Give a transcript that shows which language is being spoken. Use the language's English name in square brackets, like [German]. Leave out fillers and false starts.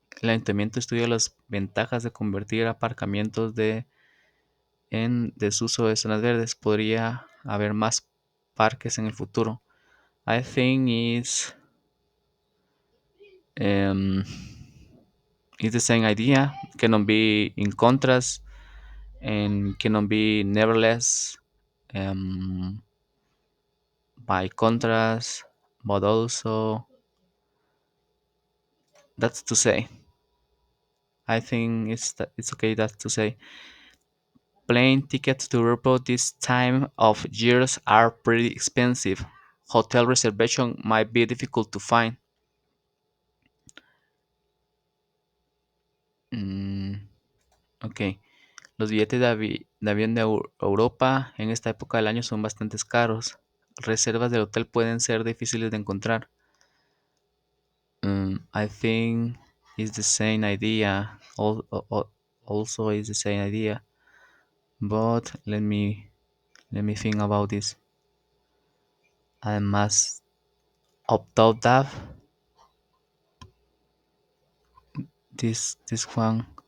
[Spanish] El ayuntamiento estudia las ventajas de convertir aparcamientos en desuso de zonas verdes. Podría haber más parques en el futuro. [English] I think um, it's the same idea. Cannot be in contrast and cannot be nevertheless by contrast, but also that's to say. I think it's okay. That's to say. Plane tickets to airport this time of years are pretty expensive. Hotel reservation might be difficult to find. Mm, ok. [Spanish] Los billetes de avión de Europa en esta época del año son bastante caros. Reservas del hotel pueden ser difíciles de encontrar. [English] I think it's the same idea. Also is the same idea. But let me think about this. I must opt out that this one.